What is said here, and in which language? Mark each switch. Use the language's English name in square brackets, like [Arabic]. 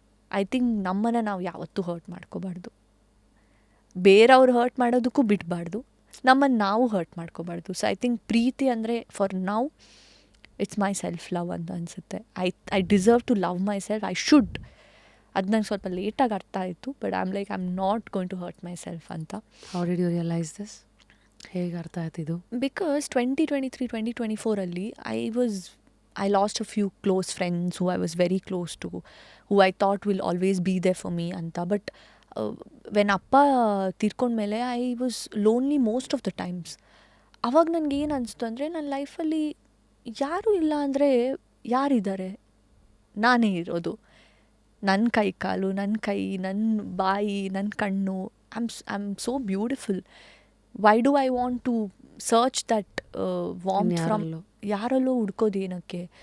[English] I think [Kannada] ನಮ್ಮನ್ನು ನಾವು ಯಾವತ್ತೂ ಹರ್ಟ್ ಮಾಡ್ಕೋಬಾರ್ದು, ಬೇರೆಯವ್ರು ಹರ್ಟ್ ಮಾಡೋದಕ್ಕೂ ಬಿಡಬಾರ್ದು, ನಮ್ಮನ್ನು ನಾವು ಹರ್ಟ್ ಮಾಡ್ಕೋಬಾರ್ದು. [English] so I think [Kannada] ಪ್ರೀತಿ ಅಂದರೆ [English] for now it's my self love [Kannada] ಅಂತ ಅನಿಸುತ್ತೆ. [English] I deserve to love myself, I should. [Kannada] ಅದು ನಂಗೆ ಸ್ವಲ್ಪ ಲೇಟಾಗಿ ಅರ್ಥ ಆಯಿತು, [English] But I am not going to hurt myself ಅಂತ. How did you realise this? [Kannada] ಹೇಗೆ ಅರ್ಥ ಆಯ್ತಿದ್ದು? [English] Because 2023-2024 I lost a few close friends who I was very close to, who I thought will always be there for me anta. But when appa [Kannada] ತೀರ್ಕೊಂಡ್ಮೇಲೆ [English] I was lonely most of the times. [Kannada] ಅವಾಗ ನನಗೆ ಏನು ಅನಿಸ್ತು ಅಂದರೆ, ನನ್ನ ಲೈಫಲ್ಲಿ ಯಾರೂ ಇಲ್ಲ ಅಂದರೆ ಯಾರಿದ್ದಾರೆ? ನಾನೇ ಇರೋದು. ನನ್ನ ಕೈ ಕಾಲು, ನನ್ನ ಬಾಯಿ, ನನ್ನ ಕಣ್ಣು, [English] I am so beautiful. Why do I want to search that warmth from [Kannada] ಯಾರಲ್ಲೋ ಹುಡ್ಕೋದು ಏನಕ್ಕೆ?